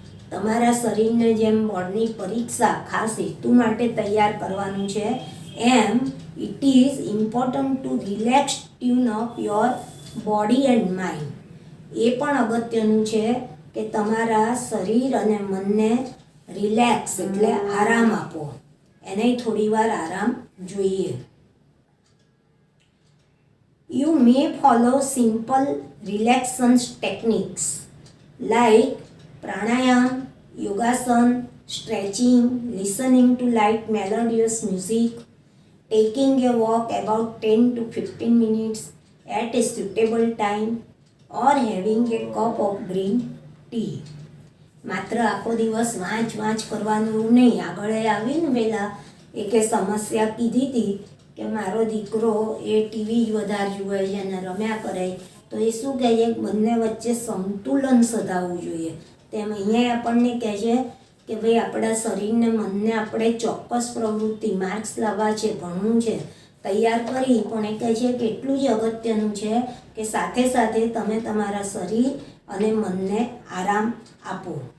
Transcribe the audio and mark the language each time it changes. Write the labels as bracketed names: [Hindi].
[Gujarati] તમારા શરીરને જેમ બોર્ડની પરીક્ષા ખાસ હેતુ માટે તૈયાર કરવાનું છે એમ [English] It is important to relax tune up your body and mind. [Gujarati] એ પણ અગત્યનું છે કે તમારા શરીર અને મનને રિલેક્સ એટલે આરામ આપો, એને થોડી વાર આરામ જોઈએ. [English] You may follow simple relaxation techniques like pranayam, yogasan, stretching, listening to light melodious music, taking a walk about 10 to 15 minutes at a suitable time, or having a cup of green tea. [Gujarati] માત્ર આખો દિવસ વાંચ કરવાનું નહીં. આગળ આવી ને પહેલાં એક સમસ્યા કીધી હતી કે મારો દીકરો એ ટીવી જ વધારે જુએ છે અને રમ્યા કરે, તો એ શું કહે છે? બંને વચ્ચે સંતુલન સધાવવું જોઈએ. તેમ અહીંયા આપણને કહે છે કે ભાઈ આપણા શરીરને મનને આપણે ચોક્કસ પ્રવૃત્તિ માર્ક્સ લાવવા છે, ભણવું છે, તૈયાર કરી, પણ એ કહે છે કે એટલું જ અગત્યનું છે કે સાથે સાથે તમે તમારા શરીર અને મનને આરામ આપો.